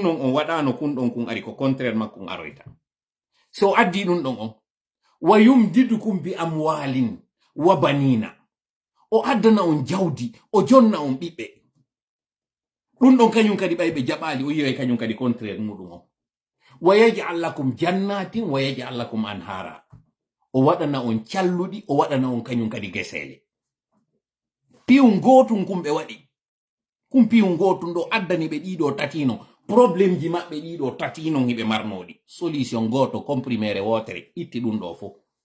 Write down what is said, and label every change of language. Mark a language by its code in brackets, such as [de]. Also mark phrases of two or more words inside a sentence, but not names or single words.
[ff] non on waɗano kun ɗon kun ari ko contraire makkum aroyta so addi ɗum ɗon on [ar] ويمددكم بأموال وبنين [ff] o addana on jawdi o jonna on ɓiɓɓe ɗum ɗon kañum kadi ɓay ɓe jaɓali o yiway kañum kadi contraire muɗum o [ar] ويجعل لكم جنات ويجعل لكم أنهارا [ff] o waɗana on calluɗi o waɗana on kañum kadi gesele piw gotum kum ɓe waɗi kum piw gotum ɗo addani ɓe ɗiɗo tatino probléme ji maɓɓe ɗiɗo tatino hiɓe marnoɗi solution goto comprimére wotere itti ɗum ɗo fof